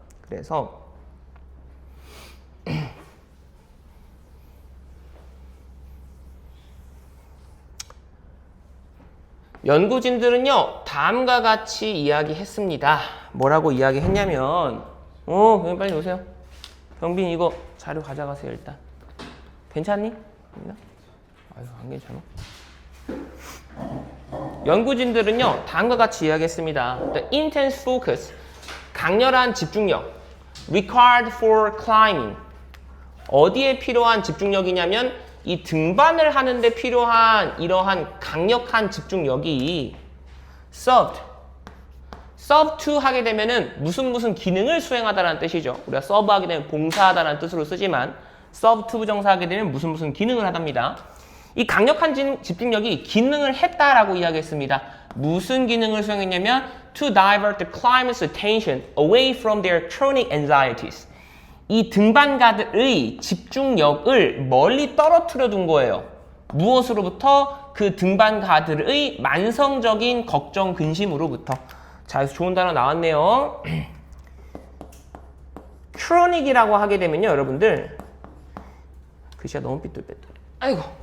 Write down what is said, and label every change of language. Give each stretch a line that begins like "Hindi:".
Korean: 그래서 연구진들은요, 다음과 같이 이야기했습니다. 뭐라고 이야기했냐면, 그냥 빨리 오세요. 병빈 이거 자료 가져가세요, 일단. 괜찮니? 아유, 안 괜찮아. 연구진들은요, 다음과 같이 이야기했습니다.
English: The intense focus,
Korean: 강렬한 집중력,
English: required for climbing.
Korean: 어디에 필요한 집중력이냐면, 이 등반을 하는데 필요한 이러한 강력한 집중력이
English: served to
Korean: 하게 되면은 무슨 기능을 수행하다라는 뜻이죠. 우리가 serve 하게 되면 봉사하다라는 뜻으로 쓰지만 serve to 부정사하게 되면 무슨 기능을 하답니다. 이 강력한 집중력이 기능을 했다라고 이야기했습니다. 무슨 기능을 수행했냐면
English: to divert the climbers' attention away from their chronic anxieties.
Korean: 이 등반가들의 집중력을 멀리 떨어뜨려 둔 거예요. 무엇으로부터? 그 등반가들의 만성적인 걱정, 근심으로부터. 자, 여기서 좋은 단어 나왔네요. 크로닉이라고 하게 되면요, 여러분들. 글씨가 너무 삐뚤빼뚤. 아이고.